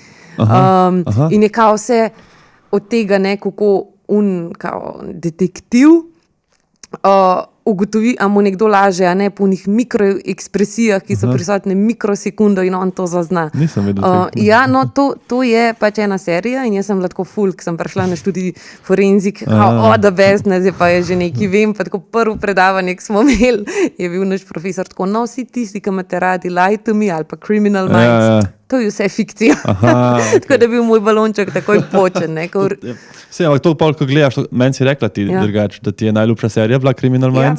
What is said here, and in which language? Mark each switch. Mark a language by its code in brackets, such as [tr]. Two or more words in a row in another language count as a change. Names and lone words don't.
[sl] In je kao vse od tega, kako kao detektiv ugotovi, a mu nekdo laže, a ne po njih mikroekspresijah, ki so prisotne mikrosekundo in on to zazna. Nisem vedel. Ja, no, to je pač ena serija in jaz sem bila tako ful, ki sem prišla na študij forenzik, [en] the best, [sl] zdaj pa je že nekaj vem, pa tako prvo predavanje, ki smo imeli, je bil naš profesor tako, no, vsi tisti, ki imate radi Lie to Me ali pa Criminal Minds, to je vse fikcija. Tako da je bil moj balonček takoj počen. Vse, ampak to pol, ko gledaš, meni si rekla ti drugače, da ti je najljubša serija bila Criminal Minds.